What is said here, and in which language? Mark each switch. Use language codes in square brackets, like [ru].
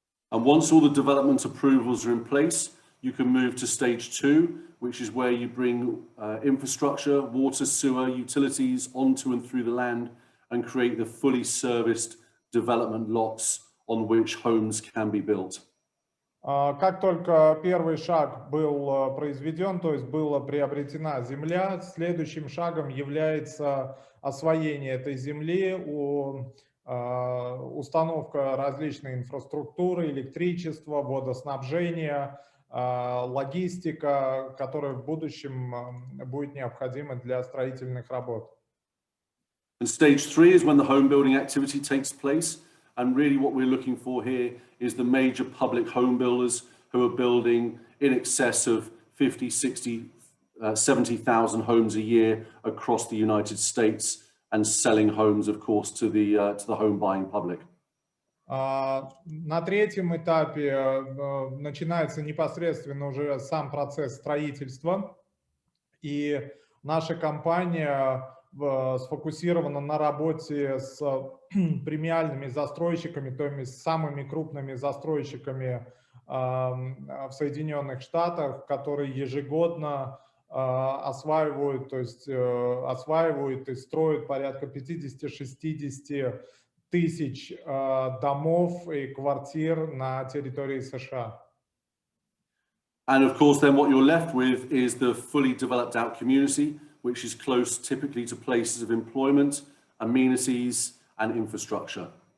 [en] And once all the development approvals are in place, you can move to stage 2, which is where you bring infrastructure, water, sewer, utilities onto and through the land and create the fully serviced development lots on which homes can be built. [ru] Как только первый шаг был произведен, то есть была приобретена земля, следующим шагом является освоение этой земли, установка различной инфраструктуры, электричества, водоснабжения, логистика, которая в будущем будет необходима для строительных работ. [en] And stage 3 is when the home building activity takes place. And really what we're looking for here is the major public home builders who are building in excess of 50, 60, 70,000 homes a year across the United States and selling homes, of course, to the home buying public. [ru] На третьем этапе начинается непосредственно уже сам процесс строительства. И наша компания сфокусирована на работе с премиальными застройщиками, то есть самыми крупными застройщиками в Соединенных Штатах, которые ежегодно осваивают и строят порядка 50-60 тысяч домов и квартир на территории США. [en] And of course, then what you're left with is the fully developed out community, which is close typically to places of employment, amenities and infrastructure.